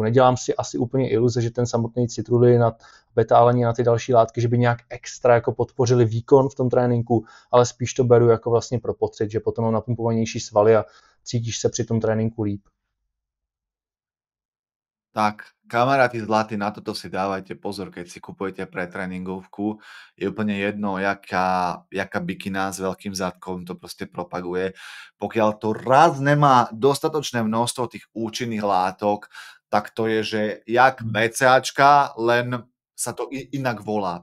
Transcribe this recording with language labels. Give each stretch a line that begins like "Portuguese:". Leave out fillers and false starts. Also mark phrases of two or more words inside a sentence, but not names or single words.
Czech: Nedělám si asi úplně iluze, že ten samotný citrulin a beta-alanin a ty další látky, že by nějak extra jako podpořili výkon v tom tréninku, ale spíš to beru jako vlastně pro pocit, že potom mám napumpovanější svaly a cítíš se při tom tréninku líp.
Slovak: Tak, kamaráti zlatí, na toto si dávajte pozor, keď si kupujete pretréningovku. Je úplne jedno, jaká bikina s veľkým zadkom to proste propaguje. Pokiaľ to raz nemá dostatočné množstvo tých účinných látok, tak to je, že jak BCAčka, len sa to inak volá.